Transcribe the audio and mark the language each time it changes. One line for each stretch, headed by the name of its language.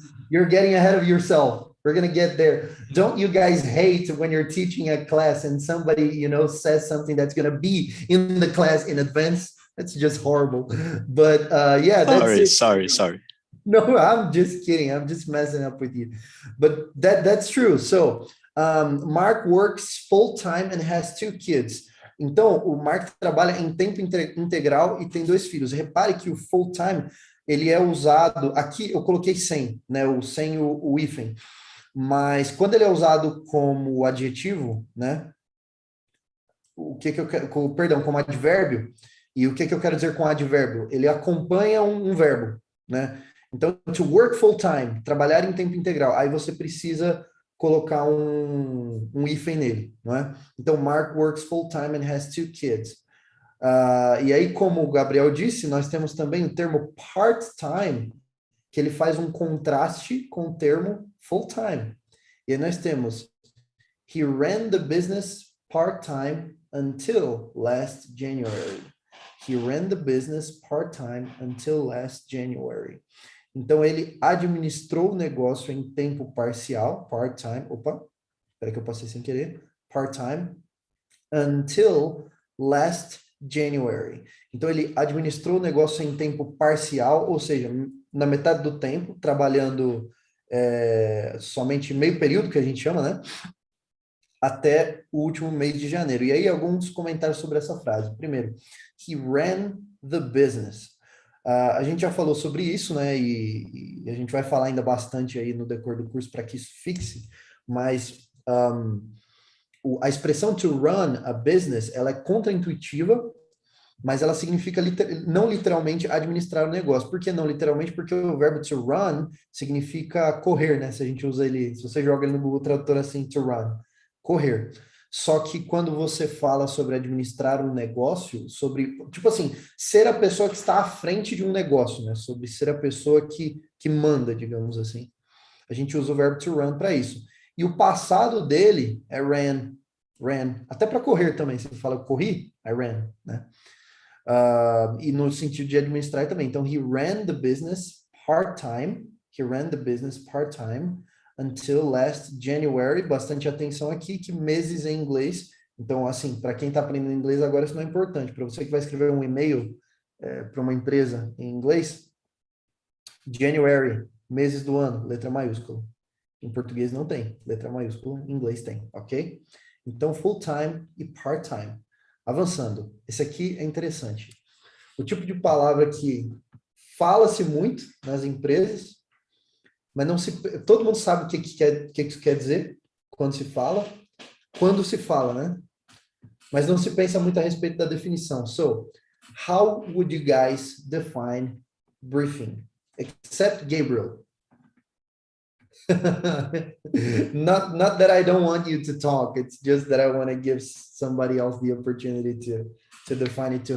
English: You're getting ahead of yourself. We're gonna get there. Don't you guys hate when you're teaching a class and somebody, says something that's gonna be in the class in advance? That's just horrible. But yeah, that's it. Sorry. No, I'm just kidding. I'm just messing up with you. But that's true. So Mark works full-time and has 2 kids.
Portuguese: Então, o Mark trabalha em tempo integral e tem 2 filhos. Repare que o full-time, ele é usado... Aqui eu coloquei sem, né? Sem o hífen. Mas quando ele é usado como adjetivo, né? O que eu quero... Perdão, como advérbio. E o que eu quero dizer com advérbio? Ele acompanha um verbo, né? Então,
English: to work full-time,
Portuguese: trabalhar em tempo integral. Aí você precisa colocar um hífen nele, não é?
English: Então, Mark works full-time and has 2 kids.
Portuguese: E aí, como o Gabriel disse, nós temos também o termo part-time, que ele faz um contraste com o termo full-time. E aí nós temos,
English: he ran the business part-time until last January. He ran the business part-time until last January.
Portuguese: Então, ele administrou o negócio em tempo parcial, part-time, espera que eu passei sem querer,
English: part-time, until last January.
Portuguese: Então, ele administrou o negócio em tempo parcial, ou seja, na metade do tempo, trabalhando somente meio período, que a gente chama, né? Até o último mês de janeiro. E aí, alguns comentários sobre essa frase.
English: Primeiro, he ran the business.
Portuguese: A gente já falou sobre isso, né? E a gente vai falar ainda bastante aí no decorrer do curso para que isso fixe, mas a expressão
English: to run a business,
Portuguese: ela é contraintuitiva, mas ela significa não literalmente administrar o negócio. Por que não literalmente? Porque o verbo to run significa correr, né? Se a gente usa ele, se você joga ele no Google Tradutor assim, to run, correr. Só que quando você fala sobre administrar um negócio, sobre, tipo assim, ser a pessoa que está à frente de um negócio, né? Sobre ser a pessoa que manda, digamos assim. A gente usa o verbo to run para isso. E o passado dele é ran. Até para correr também. Se fala corri,
English: I ran,
Portuguese: né? E no sentido de administrar também.
English: Então, he ran the business part-time. He ran the business part-time until last January.
Portuguese: Bastante atenção aqui, que meses em inglês. Então, assim, para quem está aprendendo inglês agora, isso não é importante. Para você que vai escrever um e-mail para uma empresa em inglês, January, meses do ano, letra maiúscula. Em português não tem, letra maiúscula, em inglês tem, ok? Então, full-time e part-time. Avançando, esse aqui é interessante. O tipo de palavra que fala-se muito nas empresas, mas não todo mundo sabe o que isso quer dizer quando se fala, né? Mas não se pensa muito a respeito da definição.
English: So, how would you guys define briefing? Except Gabriel. Not that I don't want you to talk. It's just that I want to give somebody else the opportunity to define it too.